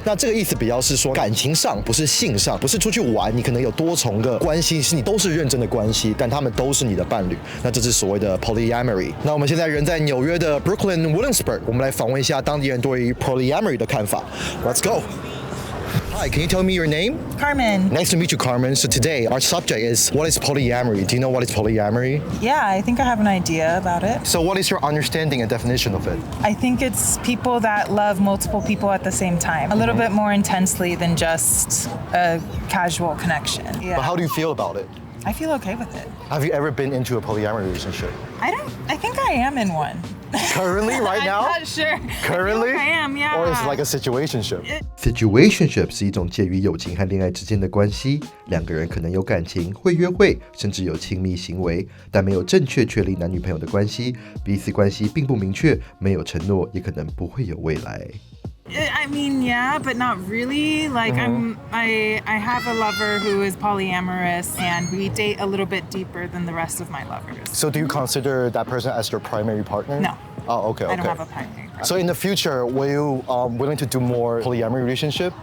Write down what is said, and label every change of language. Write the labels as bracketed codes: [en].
[zh] 那这个意思比较是说感情上，不是性上，不是出去玩，你可能有多重个关系，是你都是认真的关系，但他们都是你的伴侣。那这是所谓的 polyamory。那我们现在人在纽约的 Brooklyn Williamsburg， 我们来访问一下当地人对于 polyamory 的看法。 [en] Let's go. Hi, can you tell me your name? Carmen. Nice to meet you, Carmen. So today our subject is what is polyamory? Do you know what is polyamory? Yeah, I think I have an idea about it. So what is your understanding and definition of it? I think it's people that love multiple people at the same time, a little bit more intensely than just a casual connection. Yeah. But how do you feel about it? I feel okay with it. Have you ever been into a polyamory relationship? I think I am in one. Currently, right now? I'm not sure. Currently? I feel like I am, yeah. Or is it like a situationship? [zh] Situationship 是一种介于友情和恋爱之间的关系，两个人可能有感情，会约会，甚至有亲密行为，但没有正确确立男女朋友的关系，彼此关系并不明确，没有承诺，也可能不会有未来。 [en] I mean, yeah, but not really. Like, I have a lover who is polyamorous, and we date a little bit deeper than the rest of my lovers. So do you consider that person as your primary partner? No. Oh, okay. I don't have a primary partner. So in the future, were you willing to do more polyamory relationship?